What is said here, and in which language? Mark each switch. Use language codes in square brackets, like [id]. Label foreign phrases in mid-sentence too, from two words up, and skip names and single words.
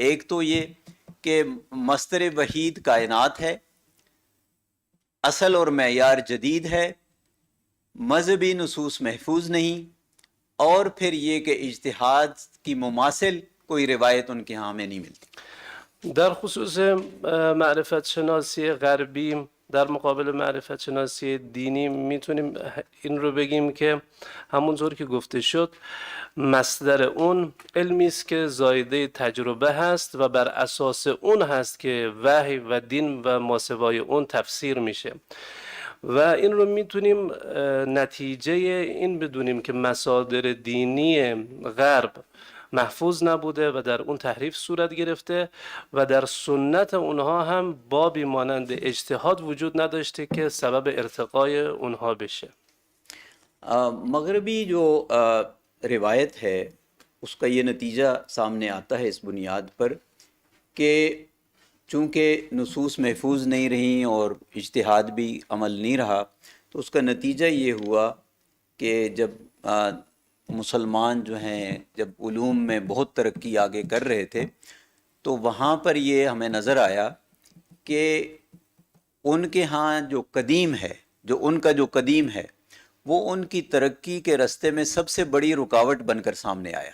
[ur] ایک تو یہ کہ مصدر وحید کائنات ہے، اصل اور معیار جدید ہے، مذہبی نصوص محفوظ نہیں، اور پھر یہ کہ اجتہاد کی مماثل کوئی روایت ان کے ہاں میں نہیں ملتی۔ [fa] در خصوص معرفت شناسی غربی در مقابل معرفت شناسی دینی میتونیم این رو بگیم که همونطور که گفته شد مصدر اون علمی است که زایده تجربه هست و بر اساس اون هست که وحی و دین و ماسوای اون تفسیر میشه و این رو میتونیم نتیجه این بدونیم که مصادر دینی غرب محفوظ نبوده و در اون تحریف صورت گرفته و در سنت اونها هم بابی مانند اجتهاد وجود نداشته که سبب ارتقای اونها بشه. [ur] مغربی جو روایت ہے اس کا یہ نتیجہ سامنے آتا ہے اس بنیاد پر کہ چونکہ نصوص محفوظ نہیں رہیں اور اجتہاد بھی عمل نہیں رہا، تو اس کا نتیجہ یہ ہوا کہ جب مسلمان جو ہیں جب علوم میں بہت ترقی آگے کر رہے تھے تو وہاں پر یہ ہمیں نظر آیا کہ ان کے ہاں جو قدیم ہے، جو ان کا جو قدیم ہے وہ ان کی ترقی کے راستے میں سب سے بڑی رکاوٹ بن کر سامنے آیا۔